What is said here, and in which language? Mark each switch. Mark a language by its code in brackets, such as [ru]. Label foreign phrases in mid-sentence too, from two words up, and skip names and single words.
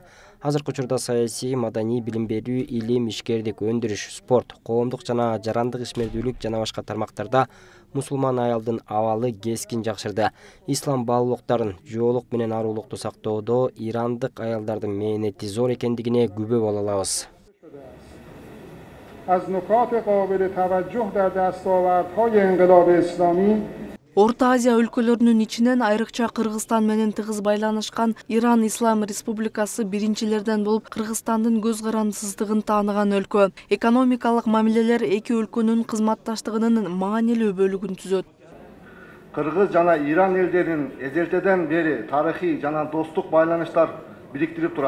[ky] Азыркы учурда саясий, маданий, билим берүү, илим, ишкердик, өндүрүш, спорт, коомдук жана жарандык ишмердүүлүк жана башка тармактарда мусулман аялдын абалы кескин жакшырды. Ислам баалуулуктарын, жоолук менен арулукту сактоодо ирандык аялдардын мээнети зор экендигине күбө боло алабыз. [fa] از نکات قابل توجه در دستاوردهای انقلاب اسلامی [ky] Орта Азия өлкөлөрүнүн ичинен айрыкча Кыргызстан менен тыгыз байланышкан Иран Ислам Республикасы биринчилерден болуп Кыргызстандын көз карандысыздыгын тааныган өлкө. Экономикалык мамилелер эки өлкөнүн кызматташтыгынын маанилүү бөлүгүн түзөт. Кыргыз жана Иран элдерин эзелтеден бери тарыхый жана достук байланыштар бириктирип турат.